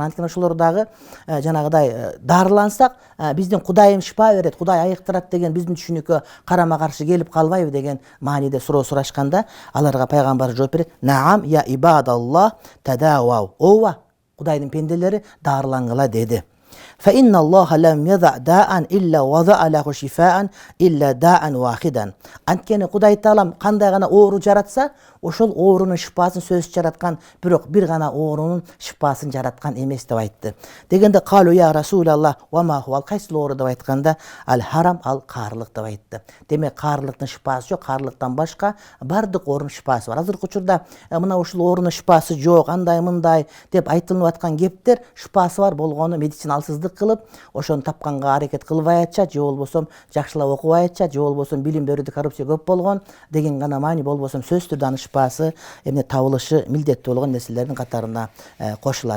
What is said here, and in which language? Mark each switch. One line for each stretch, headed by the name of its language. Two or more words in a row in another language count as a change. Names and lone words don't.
Kyrgyz: Анткени ошолор дагы жанагыдай дарылансак биздин Кудайым шифа берет, Кудай айыктырат деген биздин түшүнүккө карама каршы келип калбайбы деген мааниде суроо сурашканда, аларга пайгамбар жооп берет:
Arabic: "نعم يا عباد الله تداووا".
Kyrgyz: Ооба, Кудайдын пенделери дарылангыла деди.
Arabic: فإن الله لم يضع داء إلا وضع له شفاء إلا داء واحدا.
Kyrgyz: Анткени Кудай Таалам кандай гана оору жаратса, ошол оорунун шифасын сөзсүз жараткан, бирок бир гана оорунун шифасын жараткан эмес деп айтты. Дегенде
Arabic: قالوا يا رسول الله وما هو,
Kyrgyz: кайсы оору деп айтканда ал харам, ал каарлык деп айтты. Демек каарлыктын шифасы жок, каарлыктан башка бардык оорунун шифасы бар. Азыркы учурда мына ушул оорунун шифасы жок, андай мындай деп айтылып аткан кептер шифасы бар болгону медициналсыздык кылып, ошону тапканга аракет кылбай атышат, же болбосо жакшылап окубай атышат, же болбосо билим берүүдө коррупция көп болгон деген гана маани, болбосо сөзсүз түрдө анын шифасы эмне табылышы милдеттүү болгон нерселердин катарына кошулат.